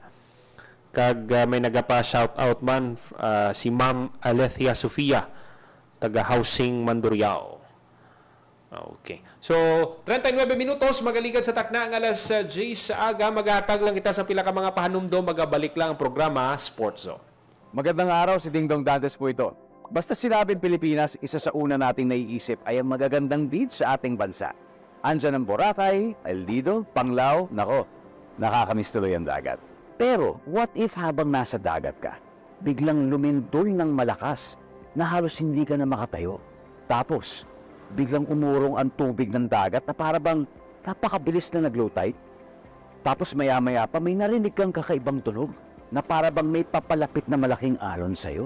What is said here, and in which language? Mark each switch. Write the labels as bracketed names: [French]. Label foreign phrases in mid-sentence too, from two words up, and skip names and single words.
[Hiligaynon] Kag may nagapa shout out man si Ma'am Alethea Sofia taga Housing Mandurriao. Okay. So, 39 minutos magaligad sa takna ang alas 10 sa aga. Maghatag lang kita sa pila ka mga pahanumdom. Magabalik lang ang programa Sports Zone. [Filipino] Magandang araw, si Dingdong Dantes po ito. Basta sinabing Pilipinas, isa sa una nating naiisip ay ang magagandang beach sa ating bansa. Andyan ang Boracay, El Nido, Panglao, nako, nakakamiss tuloy ang dagat. Pero [English] what if [Filipino] habang nasa dagat ka, biglang lumindol ng malakas na halos hindi ka na makatayo? Tapos, biglang umurong ang tubig ng dagat na para bang napakabilis na nag- [English] low tide? [Filipino] Tapos maya-maya pa may narinig kang kakaibang tunog na para bang may papalapit na malaking alon sa'yo.